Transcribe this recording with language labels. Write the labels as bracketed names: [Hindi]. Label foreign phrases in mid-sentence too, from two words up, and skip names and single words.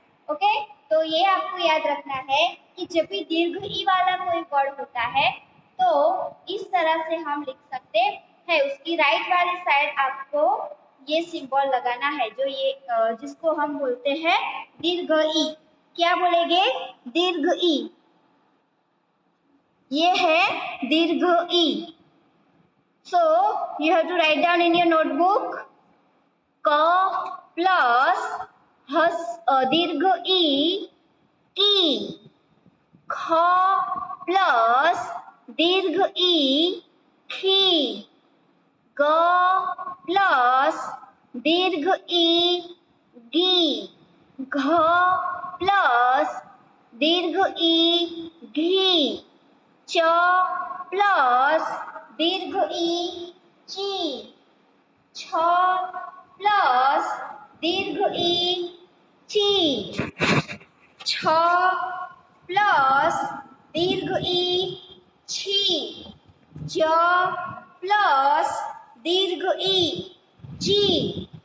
[Hindi] ओके, तो ये आपको याद रखना है कि जब भी दीर्घ ई वाला कोई वर्ड होता है तो इस तरह से हम लिख सकते हैं। उसकी राइट वाली साइड आपको ये सिंबल लगाना है, जो ये जिसको हम बोलते हैं दीर्घ ई। क्या बोलेंगे? दीर्घ ई। ये है दीर्घ ई। [English] so you have to write down in your notebook [Hindi] क प्लस दीर्घ ई की, ख प्लस दीर्घ ई खी, ग प्लस दीर्घ ई गी, घ प्लस दीर्घ ई घी, च प्लस दीर्घ ई ची, छ प्लस दीर्घ ई ची, छ प्लस दीर्घ ई छी, ज प्लस दीर्घ ई जी।